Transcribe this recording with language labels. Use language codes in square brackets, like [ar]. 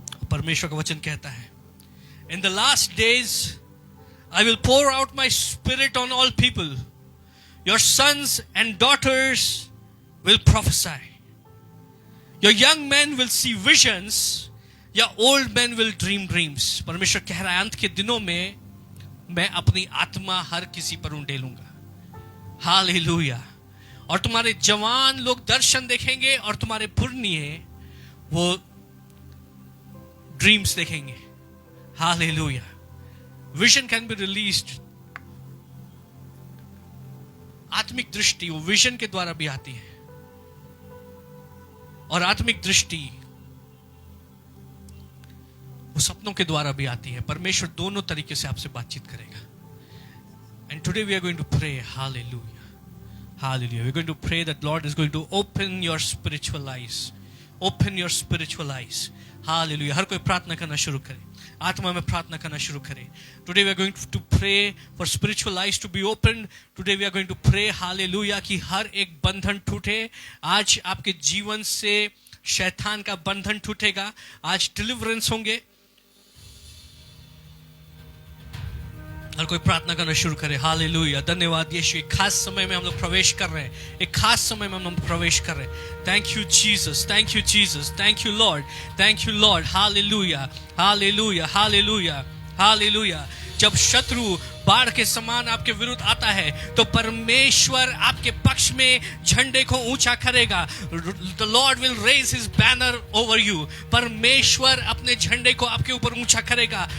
[hi] परमेश्वर का वचन कहता है, [en] In the last days, I will pour out my spirit on all people. Your sons and daughters will prophesy. Your young men will see visions. Your old men will dream dreams. [hi] परमेश्वर कह रहा है, अंत के दिनों में मैं अपनी आत्मा हर किसी पर उंडेलूंगा. हालेलुया. और तुम्हारे जवान लोग दर्शन देखेंगे और तुम्हारे पुरनिये वो ड्रीम्स देखेंगे. Hallelujah. [en] Vision can be released. [hi] आत्मिक दृष्टि वो विजन के द्वारा भी आती है, और आत्मिक दृष्टि वो सपनों के द्वारा भी आती है. परमेश्वर दोनों तरीके से आपसे बातचीत करेगा. [en] And today we are going to pray. Hallelujah. Hallelujah. We're going to pray that Lord is going to open your spiritual eyes. Open your spiritual eyes. Hallelujah. [hi] हर कोई प्रार्थना करना शुरू करे, आत्मा में प्रार्थना करना शुरू करे. [en] Today we are going to pray for spiritual eyes to be opened. Today we are going to pray, hallelujah, [hi] कि हर एक बंधन टूटे. आज आपके जीवन से शैतान का बंधन टूटेगा. आज डिलीवरेंस होंगे. हर कोई प्रार्थना करना शुरू करे. हालेलुया. धन्यवाद यीशु. एक खास समय में हम लोग प्रवेश कर रहे हैं. एक खास समय में हम लोग प्रवेश कर रहे हैं. [en] Thank you Jesus. Thank you Jesus. Thank you Lord. Thank you Lord. Hallelujah. Hallelujah. Hallelujah. Hallelujah. [hi] जब शत्रु बाढ़ के समान आपके विरुद्ध आता है तो परमेश्वर आपके पक्ष में झंडे को ऊंचा करेगा. [en] The Lord will raise his banner over you. [hi] परमेश्वर अपने झंडे को आपके ऊपर ऊंचा करेगा.